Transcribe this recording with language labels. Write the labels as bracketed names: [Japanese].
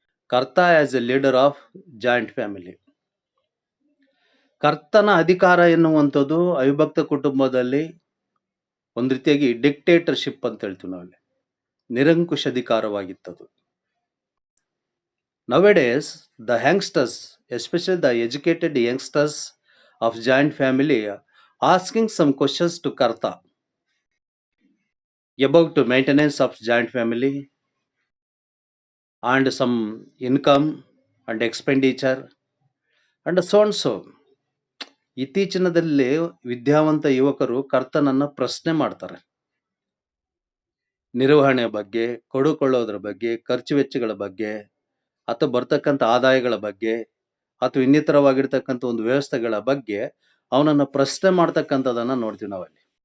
[Kannada] ಕರ್ತ [English] As a leader of joint family. [Kannada] ಕರ್ತನ ಅಧಿಕಾರ ಎನ್ನುವಂಥದ್ದು ಅವಿಭಕ್ತ ಕುಟುಂಬದಲ್ಲಿ ಒಂದು ರೀತಿಯಾಗಿ ಡಿಕ್ಟೇಟರ್ಶಿಪ್ ಅಂತ ಹೇಳ್ತೀವಿ ನಾವಲ್ಲಿ, ನಿರಂಕುಶ ಅಧಿಕಾರವಾಗಿತ್ತದು. [English] Nowadays, the youngsters, especially the educated youngsters of joint family, asking some questions to Karta. about maintenance of joint family and some income and expenditure and so and so. [Kannada] ಇತ್ತೀಚಿನದಲ್ಲಿ ವಿದ್ಯಾವಂತ ಯುವಕರು ಕರ್ತನನ್ನ ಪ್ರಶ್ನೆ ಮಾಡ್ತಾರೆ. ನಿರ್ವಹಣೆ ಬಗ್ಗೆ, ಕೊಡುಕೊಳ್ಳೋದ್ರ ಬಗ್ಗೆ, ಖರ್ಚು ವೆಚ್ಚಗಳ ಬಗ್ಗೆ, ಅಥವಾ ಬರ್ತಕ್ಕಂಥ ಆದಾಯಗಳ ಬಗ್ಗೆ, ಅಥವಾ ಇನ್ನಿತರವಾಗಿರ್ತಕ್ಕಂಥ ಒಂದು ವ್ಯವಸ್ಥೆಗಳ ಬಗ್ಗೆ ಅವನನ್ನ ಪ್ರಶ್ನೆ ಮಾಡ್ತಕ್ಕಂಥದನ್ನ ನೋಡ್ತೀವಿ ನಾವಲ್ಲಿ.